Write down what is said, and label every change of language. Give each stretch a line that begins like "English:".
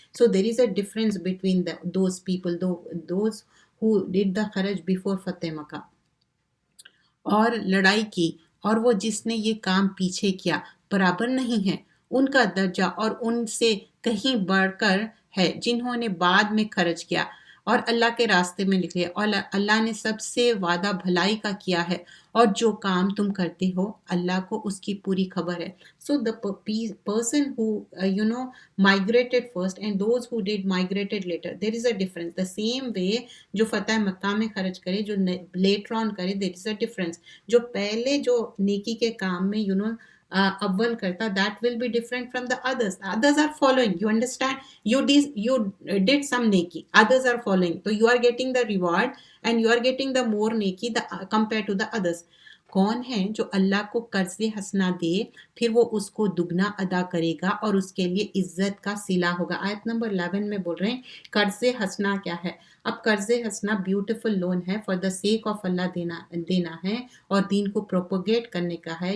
English: so there is a difference between those people those who did the
Urdu: خرچ
English: before
Urdu: فتح مکہ اور لڑائی کی، اور وہ جس نے یہ کام پیچھے کیا، برابر نہیں ہے. ان کا درجہ اور ان سے کہیں بڑھ کر ہے جنہوں نے بعد میں خرچ کیا اور اللہ کے راستے میں نکلے، اور اللہ نے سب سے وعدہ بھلائی کا کیا ہے، اور جو کام تم کرتے ہو اللہ کو اس کی پوری خبر ہے.
English: So the person who migrated first and those who did migrated later, there is a difference. The same way
Urdu: جو فتح مکہ میں خرچ کرے، جو
English: later on
Urdu: کرے،
English: there is a difference.
Urdu: جو پہلے جو نیکی کے کام میں اول کرتا،
English: that will be different from the others. The others are following. You understand? You did some نیکی. Others are following. So you are getting the reward and you are getting the more نیکی compared to the others.
Urdu: کون ہے جو اللہ کو قرض حسنہ دے پھر وہ اس کو دگنا ادا کرے گا اور اس کے لیے عزت کا صلہ ہوگا. آیت نمبر 11 میں بول رہے ہیں قرض حسنہ کیا ہے. اب قرض حسنہ بیوٹیفل لون ہے،
English: for the sake of
Urdu: اللہ دینا ہے اور دین کو پروپوگیٹ کرنے کا ہے.